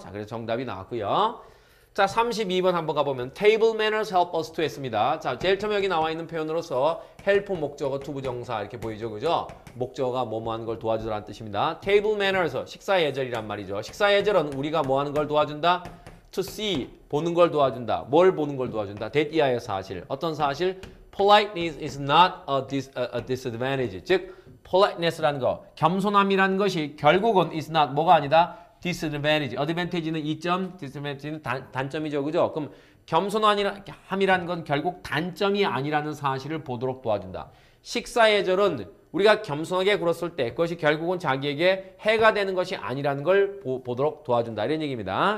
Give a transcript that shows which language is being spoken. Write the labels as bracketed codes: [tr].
[ko] 자, 그래서 정답이 나왔고요. 자, 32번 한번 가보면 [en] table manners help us to [ko] 했습니다. 자, 제일 처음 여기 나와 있는 표현으로서 help 목적어 투부정사 이렇게 보이죠. 그죠? 목적어가 뭐뭐 하는 걸 도와주라는 뜻입니다. table manners, 식사 예절이란 말이죠. 식사 예절은 우리가 뭐 하는 걸 도와준다? [en] to see, [ko] 보는 걸 도와준다. 뭘 보는 걸 도와준다? [en] that [ko] 이하의 사실. 어떤 사실? [en] politeness is not a disadvantage. [ko] 즉, politeness라는 거, 겸손함이라는 것이 결국은 [en] is not [ko] 뭐가 아니다? disadvantage. advantage는 이점, disadvantage는 단점이죠. 그죠? 그럼 겸손함이라는 건 결국 단점이 아니라는 사실을 보도록 도와준다. 식사 예절은 우리가 겸손하게 굴었을 때 그것이 결국은 자기에게 해가 되는 것이 아니라는 걸 보도록 도와준다. 이런 얘기입니다.